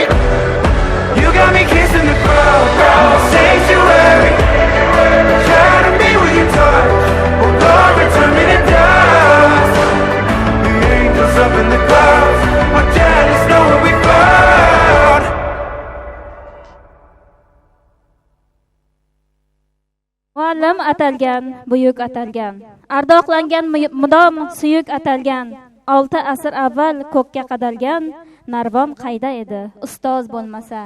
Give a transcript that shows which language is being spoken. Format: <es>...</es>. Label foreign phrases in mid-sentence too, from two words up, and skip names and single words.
<en>You got me kissing the ground, sanctuary. Try to be with you, touch, oh Lord, return me to dust. The angels up in the clouds are jealous knowing we found.</en> <uz>Muallim atalgan, buyuk atalgan, ardoqlangan mudom suyuk atalgan, 6 asr avval ko'kka qadalgan, Narvon qayda edi ustoz bo'lmasa.</uz>